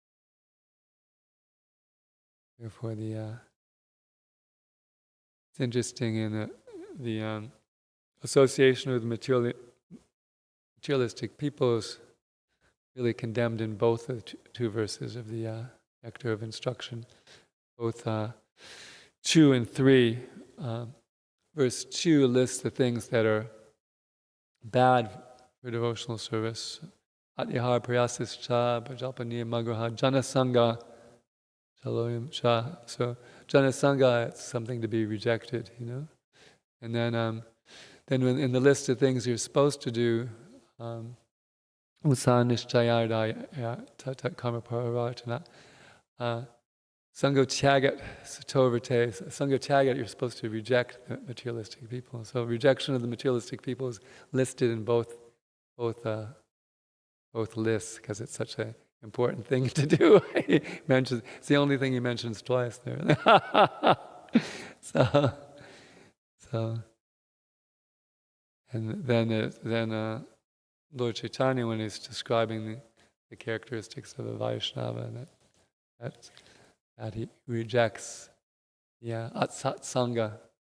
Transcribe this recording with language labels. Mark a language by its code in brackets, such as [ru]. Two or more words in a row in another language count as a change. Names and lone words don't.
[en] Therefore, it's interesting in the association with materialistic peoples, really condemned in both the two verses of the Nectar of Instruction, both 2 and 3. Verse 2 lists the things that are bad for devotional service. [sa] Atyahar prayasischa bhajalpaniya magraha janasanga shaloyam cha. [en] So janasanga, it's something to be rejected, And then when in the list of things you're supposed to do, [sa] usan nishchayardaya tatat karma paravartana, Sangha Tyagat Satovarte. Sangha Tyagat, [en] you're supposed to reject the materialistic people. So rejection of the materialistic people is listed in both lists, because it's such an important thing to do. It's the only thing he mentions twice there. so and then Lord Chaitanya, when he's describing the characteristics of a Vaishnava, that he rejects [sa] atsat sangha.